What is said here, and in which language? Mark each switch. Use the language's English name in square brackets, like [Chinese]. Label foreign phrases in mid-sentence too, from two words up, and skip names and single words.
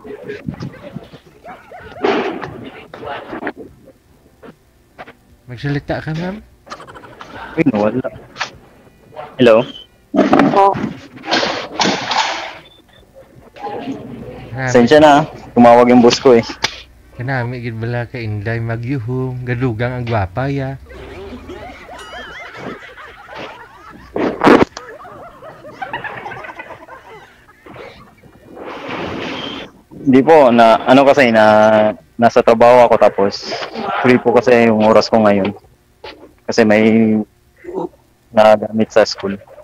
[Filipino] Magsalita ka, ma'am. Uy, nawala. Hello? Oh, Sensya na ah. Tumawag yung bus ko eh. [Hiligaynon] Kanami, gid bala ka inday magyuhom. Gadugang ang gwapa, ya. [Filipino] Hindi po, ano kasi, nasa trabaho ako tapos free po kasi yung oras ko ngayon. Kasi may nagamit sa school.